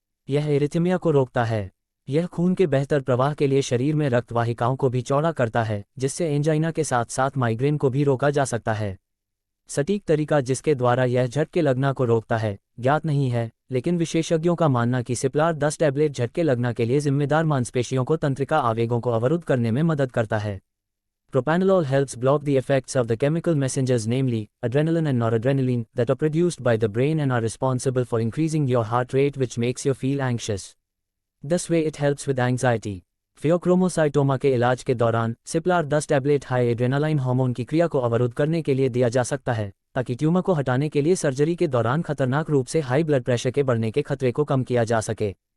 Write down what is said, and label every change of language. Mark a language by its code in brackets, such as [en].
[hi] यह एरिथमिया को रोकता है। यह खून के बेहतर प्रवाह के लिए शरीर में रक्त वाहिकाओं को भी चौड़ा करता है, जिससे एंजाइना के साथ साथ माइग्रेन को भी रोका जा सकता है। सटीक तरीका जिसके द्वारा यह झटके लगना को रोकता है ज्ञात नहीं है, लेकिन विशेषज्ञों का मानना कि सिप्लार 10 टैबलेट झटके लगना के लिए जिम्मेदार मांसपेशियों को तंत्रिका आवेगों को अवरुद्ध करने में मदद करता है। [en] Propranolol helps block the effects of the chemical messengers, namely adrenaline and noradrenaline, that are produced by the brain and are responsible for increasing your heart rate, which makes you feel anxious. This way it helps with anxiety. [hi] Pheochromocytoma के इलाज के दौरान सिप्लार 10 tablet high adrenaline hormone की क्रिया को अवरुद्ध करने के लिए दिया जा सकता है, ताकि ट्यूमर को हटाने के लिए सर्जरी के दौरान खतरनाक रूप से हाई ब्लड प्रेशर के बढ़ने के खतरे को कम किया जा सके।